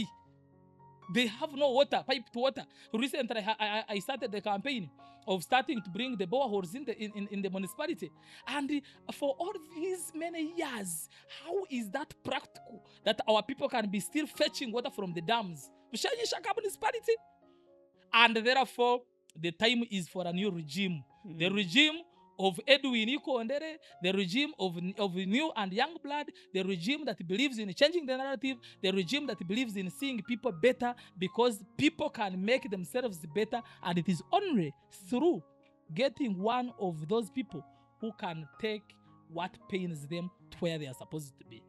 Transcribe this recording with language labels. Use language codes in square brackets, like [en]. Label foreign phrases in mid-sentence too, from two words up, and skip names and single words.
[en] They have no water, piped water. Recently, I started the campaign of starting to bring the boreholes in the municipality. And for all these many years, how is that practical that our people can be still fetching water from the dams? Bushenyi Shaka municipality. And therefore, the time is for a new regime. The regime of Edwin IKondere, the regime of new and young blood, the regime that believes in changing the narrative, the regime that believes in seeing people better because people can make themselves better, and it is only through getting one of those people who can take what pains them to where they are supposed to be.